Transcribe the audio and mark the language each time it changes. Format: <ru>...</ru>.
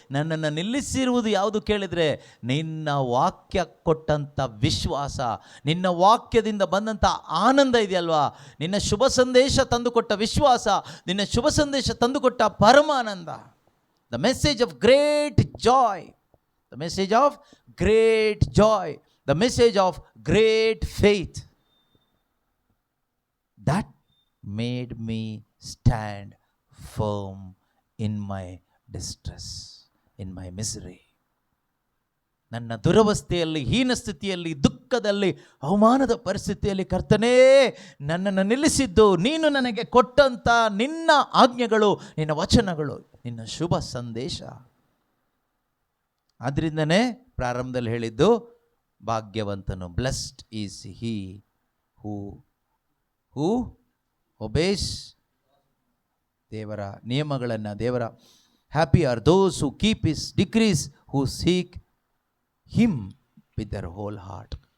<kn>ನನ್ನನ್ನು ನಿಲ್ಲಿಸಿರುವುದು ಯಾವುದು ಕೇಳಿದರೆ, ನಿನ್ನ ವಾಕ್ಯ ಕೊಟ್ಟಂಥ ವಿಶ್ವಾಸ, ನಿನ್ನ ವಾಕ್ಯದಿಂದ ಬಂದಂಥ ಆನಂದ ಇದೆಯಲ್ವಾ, ನಿನ್ನ ಶುಭ ಸಂದೇಶ ತಂದುಕೊಟ್ಟ ವಿಶ್ವಾಸ, ನಿನ್ನ ಶುಭ ಸಂದೇಶ ತಂದುಕೊಟ್ಟ ಪರಮಾನಂದ.</kn> <en>The message of great joy, the message of great joy, the message of great faith. That made me stand firm in my distress, in my misery.</en> <kn>ನನ್ನ ದುರವಸ್ಥೆಯಲ್ಲಿ, ಹೀನ ಸ್ಥಿತಿಯಲ್ಲಿ, ದುಃಖದಲ್ಲಿ, ಅವಮಾನದ ಪರಿಸ್ಥಿತಿಯಲ್ಲಿ ಕರ್ತನೇ ನನ್ನನ್ನು ನಿಲ್ಲಿಸಿದ್ದು ನೀನು ನನಗೆ ಕೊಟ್ಟಂಥ ನಿನ್ನ ಆಜ್ಞೆಗಳು, ನಿನ್ನ ವಚನಗಳು, ನಿನ್ನ ಶುಭ ಸಂದೇಶ. ಆದ್ದರಿಂದನೇ ಪ್ರಾರಂಭದಲ್ಲಿ ಹೇಳಿದ್ದು, ಭಾಗ್ಯವಂತನು,</kn> <en>blessed is he who obeys,</en> <kn>ದೇವರ ನಿಯಮಗಳನ್ನು, ದೇವರ</kn> <en>Happy are those who keep his decrees, who seek him with their whole heart.</en>